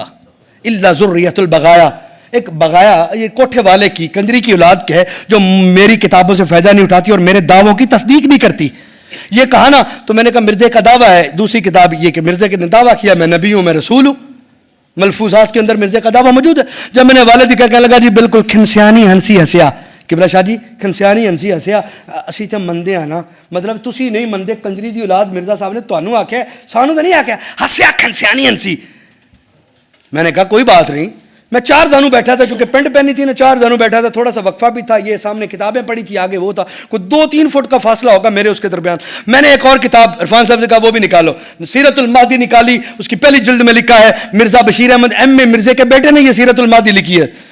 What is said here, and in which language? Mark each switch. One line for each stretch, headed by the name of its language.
Arabic: الا ذریۃ البغایا،
Urdu: ایک بغایا یہ کوٹھے والے کی کنجری کی اولاد ہے جو میری کتابوں سے فائدہ نہیں اٹھاتی اور میرے دعووں کی تصدیق نہیں کرتی. یہ کہا نا. تو میں نے کہا مرزے کا دعویٰ ہے. دوسری کتاب یہ کہ مرزے نے دعویٰ کیا میں نبی ہوں، میں رسول ہوں، ملفوظات کے اندر مرزے کا دعویٰ موجود ہے. جب میں نے والد کا کہنے لگا جی بالکل
Punjabi: کھنسیانی ہنسی ہسیا، قبلہ شاہ جی کھنسیانی ہنسی ہسیا، اسی تے مندے ہیں نا، مطلب تسی نہیں مندے، کنجری دی اولاد مرزا صاحب نے تانوں آکھیا سانوں تو نہیں آکھیا، ہسیا کھنسیانی ہنسی.
Urdu: میں نے کہا کوئی بات نہیں. میں 4 زانوں بیٹھا تھا، چونکہ پینٹ پہنی تھی نا، 4 زانوں بیٹھا تھا، تھوڑا سا وقفہ بھی تھا، یہ سامنے کتابیں پڑھی تھی، آگے وہ تھا، کوئی 2-3 فٹ کا فاصلہ ہوگا میرے اس کے درمیان. میں نے ایک اور کتاب عرفان صاحب سے کہا وہ بھی نکالو، سیرت المہدی نکالی. اس کی پہلی جلد میں لکھا ہے مرزا بشیر احمد ایم اے مرزے کے بیٹے نے یہ سیرت المہدی لکھی ہے.